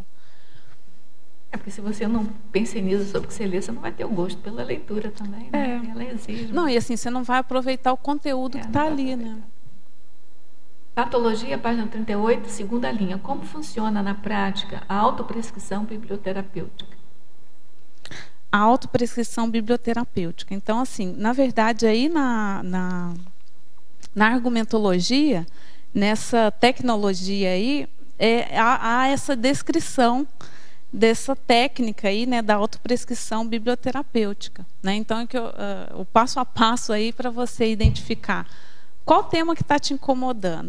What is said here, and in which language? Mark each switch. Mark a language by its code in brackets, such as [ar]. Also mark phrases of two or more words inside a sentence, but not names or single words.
[pt] Porque se você não penseniza sobre o que você lê, você não vai ter o gosto pela leitura também, né? Ela exige. Não, e assim, você não vai aproveitar o conteúdo que está ali, né? Patologia, página 38, segunda linha. Como funciona na prática a autoprescrição biblioterapêutica? A autoprescrição biblioterapêutica. Então, assim, na verdade, aí na argumentologia, nessa tecnologia aí, há essa descrição dessa técnica aí, né, da autoprescrição biblioterapêutica, né? Então, o passo a passo aí para você identificar qual tema que está te incomodando.